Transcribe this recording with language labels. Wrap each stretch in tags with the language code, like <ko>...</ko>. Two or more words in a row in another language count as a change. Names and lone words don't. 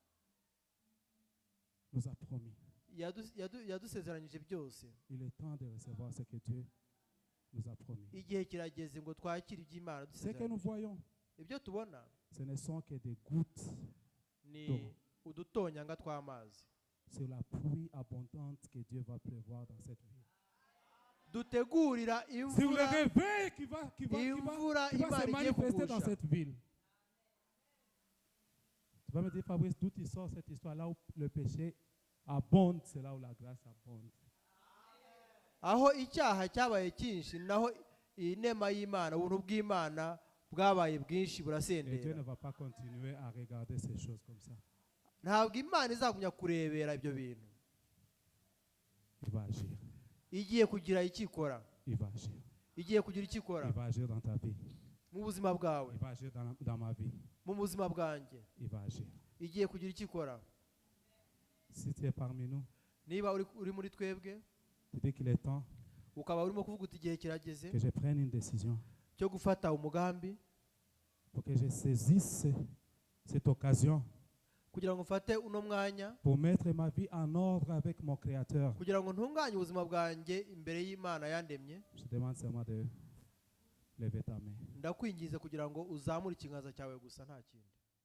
<fr>nous a promis.</fr> <rw>yadusezeranyije byose.</rw> <fr>Il est temps de recevoir ce que Dieu nous a promis.</fr> <rw>igihe kirageze ngo twakire iby'Imana</rw> <fr>Ce que nous</fr> <rw>dusezeranyije.</rw> <fr>voyons,</fr> <rw>ibyo tubona</rw> <fr>ce ne sont que des gouttes</fr> <rw>ni udutonyanga tw'amazi</rw> <fr>sur la pluie abondante que Dieu va prévoir dans cette vie.</fr> <rw>dutegurira</rw> <fr>Sur le</fr> <rw>imvura</rw> <fr>réveil qui va se manifester dans cette ville. Tu vas me dire, Fabrice, d'où tu sors cette histoire? Là où le péché abonde, c'est là où la grâce abonde.</fr> <rw>aho icyaha cyabaye cyinshi naho inema y'Imana, ubuntu bw'Imana bwabaye bwinshi</rw> <fr>Et Dieu</fr> <rw>burasendera.</rw> <fr>ne va pas continuer à regarder ces choses comme ça.</fr> <rw>ntabwo Imana izagumya kurebera ibyo bintu.</rw> <fr>Il va agir.</fr> <rw>igiye kugira icyo ikora.</rw> <fr>Il va agir.</fr> <rw>igiye kugira icyo ikora</rw> <fr>Il va agir dans ta vie.</fr> <rw>mu buzima bwawe,</rw> <fr>Il va agir dans ma vie.</fr> <rw>mu buzima bwanjye.</rw> <fr>Il va agir.</fr> <rw>igiye kugira icyo ikora.</rw> <fr>Si tu es parmi nous,</fr> <rw>niba uri muri twebwe</rw> <fr>tu dis qu'il est temps</fr> <rw>ukaba urimo kuvuga uti igihe kirageze</rw> <fr>que je prenne une décision</fr> <rw>cyo gufata umugambi,</rw> <fr>pour que je saisisse cette occasion</fr> <rw>kugira ngo mfate uno mwanya,</rw> <fr>pour mettre ma vie en ordre avec mon Créateur.</fr> <rw>kugira ngo ntunganye ubuzima bwanjye imbere y'Imana yandemye.</rw> <fr>Je demande seulement de lever ta main.</fr> <rw>ndakwingiza kugira ngo uzamure ikiganza cyawe gusa, nta kindi.</rw>